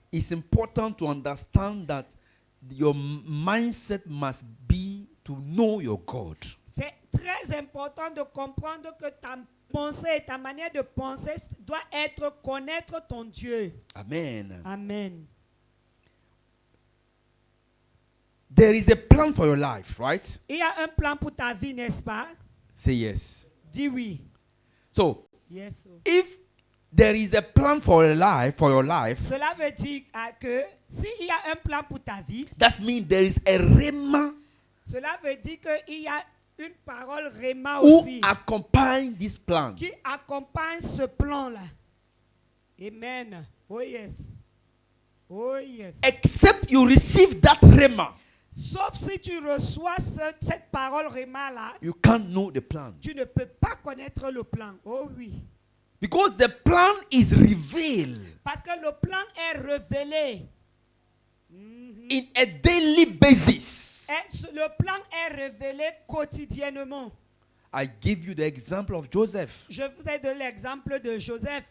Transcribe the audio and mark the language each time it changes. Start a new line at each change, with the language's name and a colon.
English: it's important to understand that your mindset must be to know your God.
French: c'est très important de comprendre que ta pensée et ta manière de penser doit être connaître ton Dieu. Amen. Amen.
English: There is a plan for your life, right?
French: Il y a un plan pour ta vie, n'est-ce pas?
English: Say yes.
French: Dis oui.
English: So, Yes. if there is a plan for your life,
French: Cela veut dire que s'il y a un plan pour ta vie,
English: that means there is a rhema
French: cela veut dire qu'il y a une parole réma
English: who
French: aussi
English: accompany this plan.
French: qui accompagne ce plan-là. Amen.
English: Oh yes. Oh yes. Except you receive that rhema,
French: Sauf si tu reçois cette parole réma-là,
English: you can't know the plan.
French: tu ne peux pas connaître le plan. Oh oui.
English: Because the plan is revealed
French: Parce que le plan est révélé.
English: in a daily basis.
French: Et le plan est révélé quotidiennement.
English: I give you the example of Joseph.
French: Je vous ai donné l'exemple de Joseph.